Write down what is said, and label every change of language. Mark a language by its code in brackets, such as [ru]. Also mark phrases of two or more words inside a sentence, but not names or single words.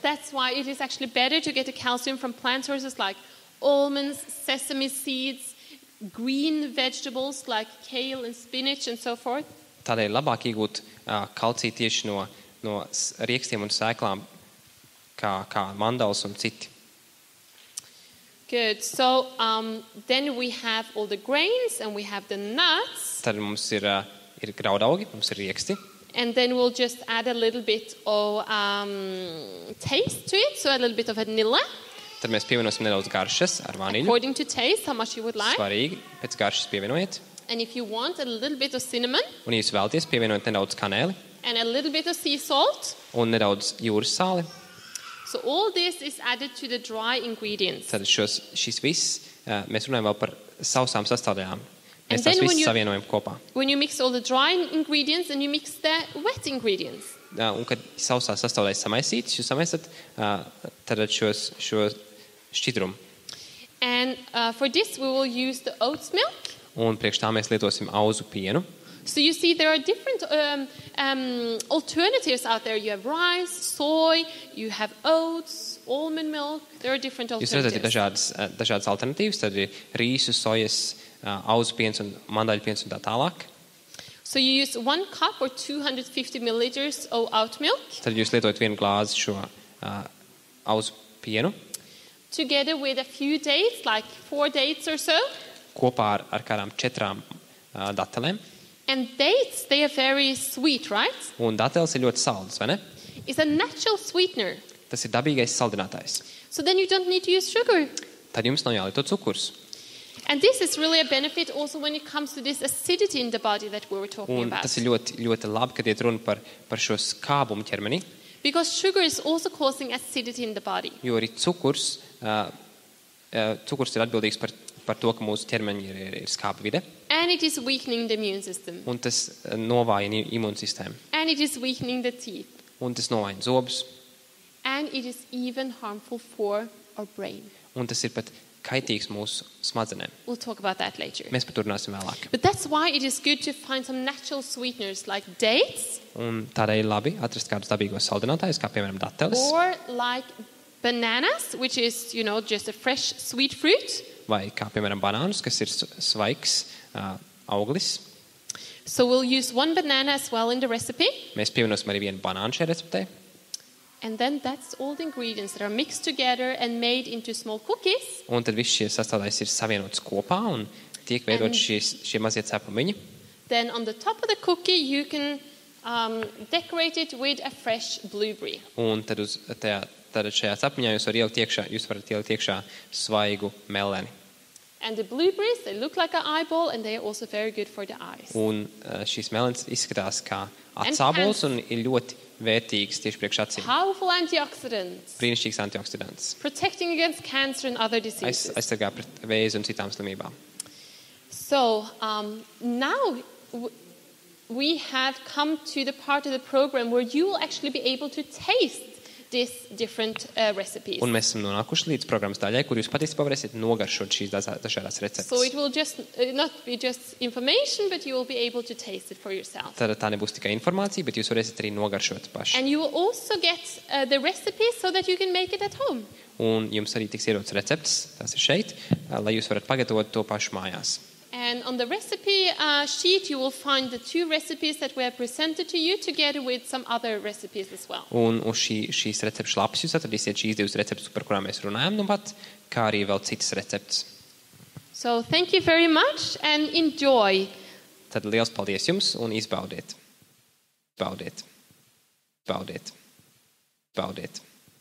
[en] That's why it is actually better to get the calcium from plant sources like almonds, sesame seeds, green vegetables like kale and spinach and so forth. [lv] Tādēļ labāk iegūt kalciju tieši no riekstiem un sēklām, kā mandals un citi. [en] Good. So then we have all the grains and we have the nuts. [lv] Tad mums ir graudaugi, mums ir rieksti. [en] And then we'll just add a little bit of taste to it, so a little bit of vanilla. [lv] Tad mēs pievienosim nedaudz garšas ar vaniļu. [en] According to taste, how much you would like. [lv] Svarīgi, pēc garšas pievienojiet. [en] And if you want a little bit of cinnamon [lv] Un, ja jūs vēlaties, pievienojiet nedaudz kanēli [en] and a little bit of sea salt. [lv] un nedaudz jūras sāli. [en] So all this is added to the dry ingredients. [lv] Tad šis viss, mēs runājam vēl par sausām sastāvdaļām. [en] And [lv] Mēs [en] then [lv] tās [en] when [lv] visas [en] you- [lv] savienojam kopā. [en] When you mix all the dry ingredients and you mix the wet ingredients. [lv] Un, kad sausās sastāvdaļas samaisītas, jūs samaisat tad šo šķidrumu. [en] And for this we will use the oats milk. [lv] Un priekš tā mēs lietosim auzu pienu. [en] So you see there are different alternatives out there. You have rice, soy, you have oats, almond milk. There are different [lv] Jūs redzat, ir [en] alternatives. [lv] dažādas alternatīvas, tad ir rīsu, sojas, auzu piens un mandaļu piens un tā tālāk. [en] So you use 1 cup or 250 milliliters of oat milk [lv] Tad jūs lietojat vienu glāzi šo auzu pienu [en] together with a few dates, like 4 dates or so. [lv] kopā ar kādām 4 datelēm. [en] And dates, they are very sweet, right? [lv] Un dateles ir ļoti saldas, vai ne? [en] It's a natural sweetener. [lv] Tas ir dabīgais saldinātājs. [en] So then you don't need to use sugar. [lv] Tad jums nav jālieto cukurs. [en] And this is really a benefit also when it comes to this acidity in the body that we were talking [lv] Un [en] about. [lv] tas ir ļoti, ļoti labi, kad iet runa par šo skābumu ķermenī, [en] Because sugar is also causing acidity in the body. [lv] jo arī cukurs ir atbildīgs par to, ka mūsu ķermeņi ir skāba vide, [en] And it is weakening the immune system. [lv] un tas novājina imūnsistēmu, [en] And it is weakening the teeth. [lv] un tas novājina zobus, [en] And it is even harmful for our brain. [lv] un tas ir pat kaitīgs mūsu smadzenēm. [en] We'll talk about that later. [lv] Mēs par to runāsim vēlāk. [en] But that's why it is good to find some natural sweeteners like dates [lv] Un tādēļ labi atrast kādus dabīgos saldinātājus, kā piemēram dateles, [en] or like bananas, which is, just a fresh sweet fruit. [lv] vai kā piemēram banānus, kas ir svaigs auglis. [en] So we'll use 1 banana as well in the recipe. [lv] Mēs pievienosim arī vienu banānu šajā receptē. [en] And then that's all the ingredients that are mixed together and made into small cookies. [lv] Un tad viss šie sastāvdaļas ir savienotas kopā un tiek veidot šie mazie cepumiņi. [en] Then on the top of the cookie you can decorate it with a fresh blueberry. [lv] Un tad šajā cepumiņā jūs varat ielikt iekšā svaigu meleni. [en] And the blueberries, they look like an eyeball and they are also very good for the eyes. [lv] Un šīs melenes izskatās kā atsābols un ir ļoti vērtīgs tieši priekš acīm. [en] Powerful antioxidants, [lv] Brīnišķīgs antioksidants. [en] protecting against cancer and other diseases. [lv] Aizsargā pret vēzi un citām slimībām. [en] So now we have come to the part of the program where you will actually be able to taste these different recipes. [lv] Un mēs esam nonākuši līdz programmas daļai, kur jūs patiesībā varēsiet nogaršot šīs dažādās receptes. [en] So it will just not be just information, but you will be able to taste it for yourself. [lv] Tad tā nebūs tikai informācija, bet jūs varēsiet arī nogaršot paši. [en] And you will also get the recipes so that you can make it at home. [lv] Un jums arī tiks iedots recepts, tas ir šeit, lai jūs varat pagatavot to pašu mājās. [en] And on the recipe sheet, you will find the 2 recipes that were presented to you, together with some other recipes as well. [lv] Un uz šīs recepšu lapas jūs atradīsiet šīs 2 receptes, par kurām mēs runājam nu pat, kā arī vēl citas receptes. [en] So thank you very much and enjoy. [lv] Tad liels paldies jums un izbaudiet. Baudiet. Baudiet. Baudiet.